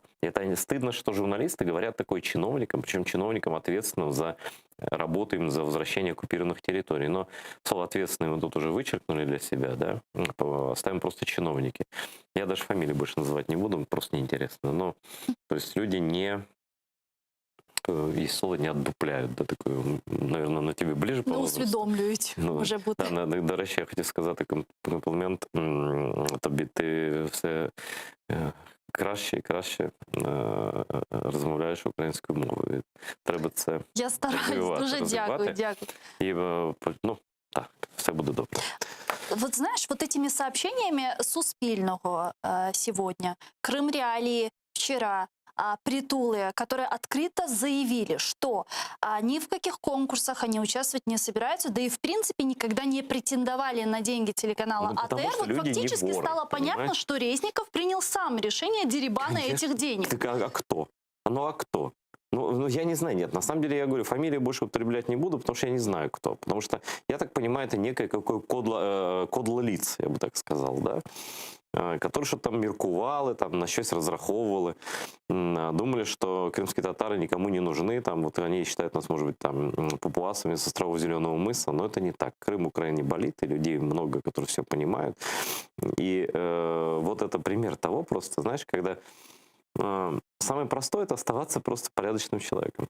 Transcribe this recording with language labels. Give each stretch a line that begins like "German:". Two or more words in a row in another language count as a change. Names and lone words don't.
Russian: И это стыдно, что журналисты говорят такое чиновникам, причем чиновникам, ответственным за работу, им за возвращение оккупированных территорий. Но слово «ответственный» мы тут уже вычеркнули для себя, да? Оставим просто чиновники. Я даже фамилии больше называть не буду, просто неинтересно. Но, то есть люди не... Есть слово «не отдупляют», да, такое, наверное, на тебе ближе по возрасту.
Ukrainian: Усвідомлюють, може бути. До речі, я хотів сказати комплімент тобі. Ти все краще і краще розмовляєш українською мовою. Треба це Я стараюсь, дуже дякую. І, ну, так, все буде добре.
Russian: Вот знаешь, вот этими сообщениями Суспільного сегодня, Крым Реалии вчера, Притулы, которые открыто заявили, что ни в каких конкурсах они участвовать не собираются, да и в принципе никогда не претендовали на деньги телеканала Ну, потому АТР. что Вот люди не фактически воры, стало понятно, понимаешь? что Резников принял сам решение дерибана этих денег. Так, а кто? Ну а кто? Ну, я не знаю, нет, на самом деле я говорю, фамилии больше употреблять не буду, потому что я не знаю кто. Потому что, я так понимаю, это некое какое кодло лиц, я бы так сказал, да? Которые что-то
Ukrainian: там меркували, там, на щось розраховували,
Russian: думали, что крымские татары никому не нужны, там, вот они считают нас, может быть, там, папуасами с островов Зеленого мыса, но это не так. Крым Украине болит, и людей много, которые все понимают. И вот это пример того просто, знаешь, когда самое простое — это оставаться просто порядочным человеком.